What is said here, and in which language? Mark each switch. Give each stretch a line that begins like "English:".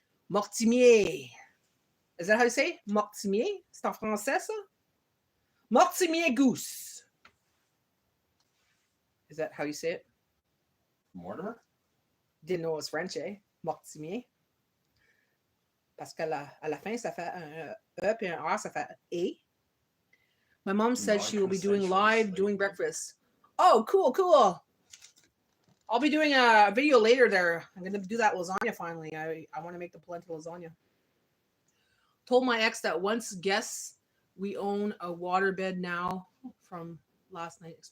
English: Mortimier. Is that how you say it? Mortimier?
French: C'est en français, ça?
English: Mortimier Goose. Is that how you say it? Mortimer? Didn't know it was French, Mortimier.
French: Parce qu'à la fin, ça fait un E puis un R, ça fait A.
English: My mom said she will be doing live doing breakfast. Oh, cool. I'll be doing a video later there. I'm going to do that lasagna finally. I want to make the plenty lasagna. Told my ex that once guess we own a waterbed now from last night.